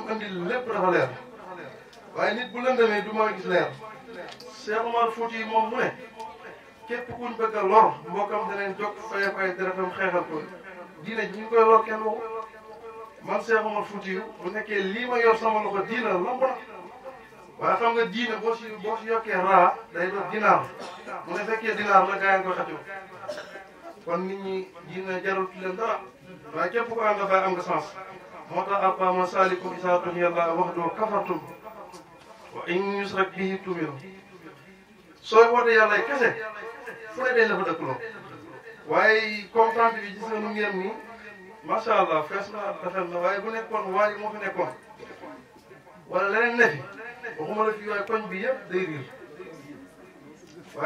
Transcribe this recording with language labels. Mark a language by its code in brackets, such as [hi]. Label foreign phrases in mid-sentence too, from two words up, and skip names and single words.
[wo] mu indi lépp dafa leer waaye nit bu lëndamee du ma gis leer Cheikh Omar Fouti moom mu ne képp kuñ bëgg a lor mbokkam danañ jóg fayee ko ay deretam xeexal ko diine ji ñu koy lor kenn waxu man Cheikh Omar Fouti bu nekkee lii ma yor sama loxo diina lamb na waaye xam nga diine boo si yokkee raa day doon dinaar mu ne fekkee dinaar la gaa yi koy xëccoo kon nit ñi diine jarul leen dara waaye képp ko ànd baay am nga sens moo tax Alpha man saalikum isaa dunya [ar] الله وحده كفرتم وإن يشرك به تؤمنوا [wo] sooy woote yàlla kese fu ne dañ la fa dëkkuloo waaye comprendre bi gis nga nu ngeen nii [ar] ما شاء الله [wo] fees na rafet na waaye bu nekkoon waa ji moo fi nekkoon wala leneen ne fi waxuma la fii waaye koñ bi yëpp day riir waaye